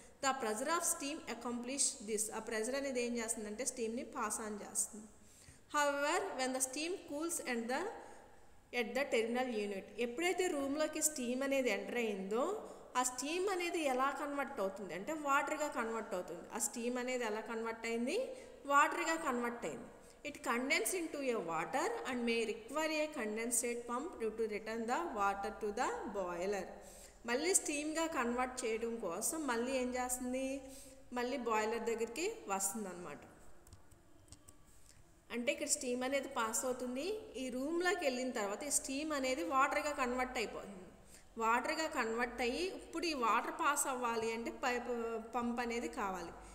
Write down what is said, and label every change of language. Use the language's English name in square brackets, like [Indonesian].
[English] The pressure of steam accomplish this. [Telugu] ఆ pressure అనేది ఏం చేస్తుందంటే స్టీమ్ని పాస్ ఆన్ చేస్తుంది. [English] However when the steam cools at the terminal unit. [Telugu] ఎప్పుడైతే రూమ్లోకి స్టీమ్ అనేది ఎంటర్ అయిందో ఆ స్టీమ్ అనేది ఎలా కన్వర్ట్ అవుతుంది అంటే వాటర్గా కన్వర్ట్ అవుతుంది. ఆ స్టీమ్ అనేది ఎలా కన్వర్ట్ అయింది? వాటర్గా కన్వర్ట్ అయింది. [English] It condenses into a water and may require a condensate pump to return the water to the boiler. [Telugu] మళ్ళీ స్టీమ్గా కన్వర్ట్ చేయడం కోసం మళ్ళీ ఏం చేస్తుంది, మళ్ళీ బాయిలర్ దగ్గరికి వస్తుంది అన్నమాట. అంటే ఇక్కడ స్టీమ్ అనేది పాస్ అవుతుంది. ఈ రూమ్లోకి వెళ్ళిన తర్వాత ఈ స్టీమ్ అనేది వాటర్గా కన్వర్ట్ అయిపోతుంది. వాటర్గా కన్వర్ట్ అయ్యి ఇప్పుడు ఈ వాటర్ పాస్ అవ్వాలి అంటే పంప్ అనేది కావాలి.